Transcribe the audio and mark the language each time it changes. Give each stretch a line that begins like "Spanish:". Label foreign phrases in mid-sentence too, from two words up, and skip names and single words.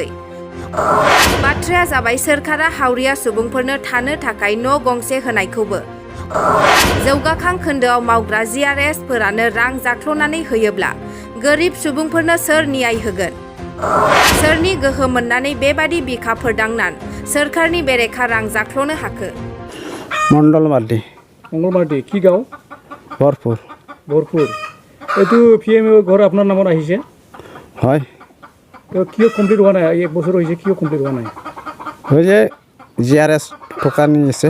Bodo: बाथ्राया जाबाय सोरखारा हावरिया सुबुंफोरनो थानो थाखाय न' गंसे होनायखौबो जौगाखां खोन्दोआव मावग्रा GRS फोरानो रां जाख्ल'नानै होयोब्ला गोरिब सुबुंफोरनो सोर न्याय होगोन? सोरनि गोहो मोननानै बेबादि बिखा फोरदांनान सोरखारनि बेरेखा रां जाख्ल'नो हाखो?
Assamese: মণ্ডল মার্ডি। মঙ্গল মার্ডি কি গাঁও? ভরপুর। ভরপুর। এইটো PMAY ঘৰ আপোনাৰ নামত আহিছে? হয়। তো কিয় কমপ্লিট হোৱা নাই? 1 বছৰ হৈছে কিয় কমপ্লিট হোৱা নাই? হৈ যে GRS টকা নিছে।